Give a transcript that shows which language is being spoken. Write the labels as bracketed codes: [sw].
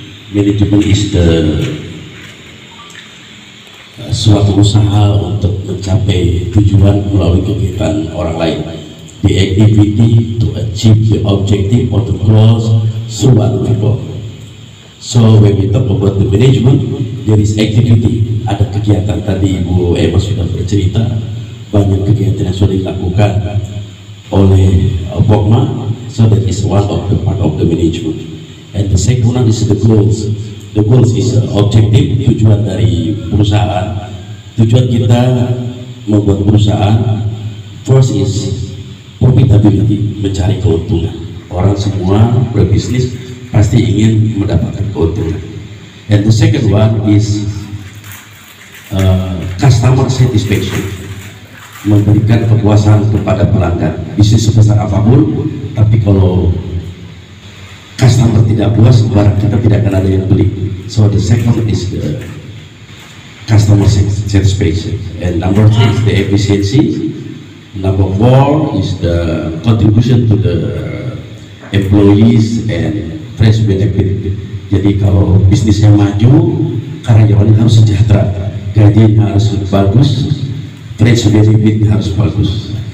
[en] Management is the [id] suatu usaha untuk mencapai tujuan melalui kegiatan orang lain. [en] The activity to achieve the objective or the goals through other people. So when we talk about the management, there is activity. [id] Ada kegiatan tadi Ibu Emma sudah bercerita, banyak kegiatan yang sudah dilakukan oleh POKMA. [en] So that is one of the part of the management. And the second one is the goals. The goals is objective, [id] tujuan dari perusahaan. Tujuan kita membuat perusahaan. [en] First is profitability, [id] mencari keuntungan. Orang semua berbisnis pasti ingin mendapatkan keuntungan. [en] And the second one is customer satisfaction, [id] memberikan kepuasan kepada pelanggan. Bisnis sebesar apapun, tapi kalau customer tidak puas, barang kita tidak akan ada yang beli. [en] So the second is the customer satisfaction. And number three is the efficiency. Number four is the contribution to the employees and fresh benefit. [id] Jadi kalau bisnisnya maju, karyawannya harus sejahtera, gajinya harus bagus, fresh benefit harus bagus.